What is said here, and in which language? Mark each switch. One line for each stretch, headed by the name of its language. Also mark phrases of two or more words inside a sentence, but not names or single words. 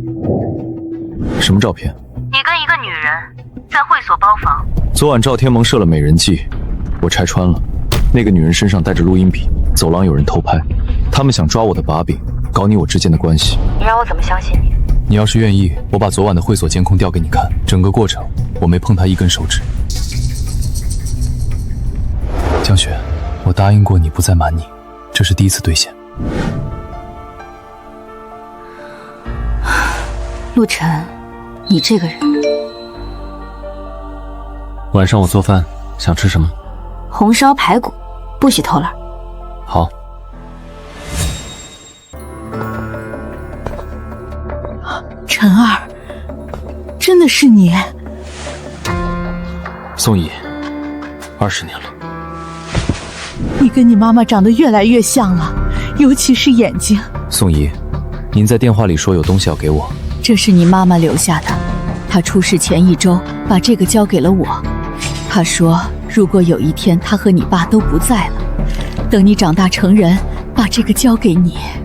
Chinese: 什麼照片？你跟一個女人在會所包房。昨晚趙天萌設了美人計，我拆穿了。那個女人身上帶着錄音筆，走廊有人偷拍，他們想抓我的把柄，搞你我之間的關係。你讓我怎麼相信你？你要是願意，我把昨晚的會所監控調給你看，整個過程我沒碰他一根手指。江雪，我答應過你不再瞞你，這是第一次兌現。陸晨，你這個人。晚上我做飯，想吃什麼？紅燒排骨，不許偷懶。好。陳兒，真的是你？宋怡，20年了。你跟你媽媽長得越來越像了，尤其是眼睛。宋怡，您在電話裡說有東西要給我。這是你媽媽留下的，她出事前1週把這個交給了我。她說，如果有一天她和你爸都不在了，等你長大成人，把這個交給你。